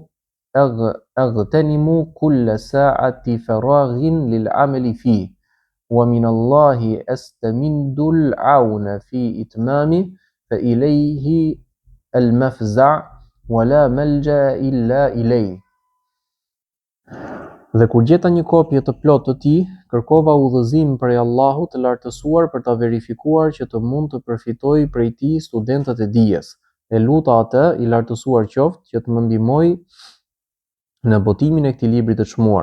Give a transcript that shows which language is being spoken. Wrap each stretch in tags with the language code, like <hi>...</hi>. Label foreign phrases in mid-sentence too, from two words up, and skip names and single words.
<ar>أغتنم كل ساعة فراغ للعمل فيه ومن الله أستمد العون في إتمامه فإليه المفزع ولا ملجأ إلا إليه.</ar> <sq>Dhe kur gjeta një kopje të plotë të tij, kërkova udhëzim prej Allahut të lartësuar për ta verifikuar që të mund të përfitojë prej tij studentët e dijes. E luta atë i lartësuar qoftë që të më ndihmoj në botimin e këtij libri të çmuar.</sq>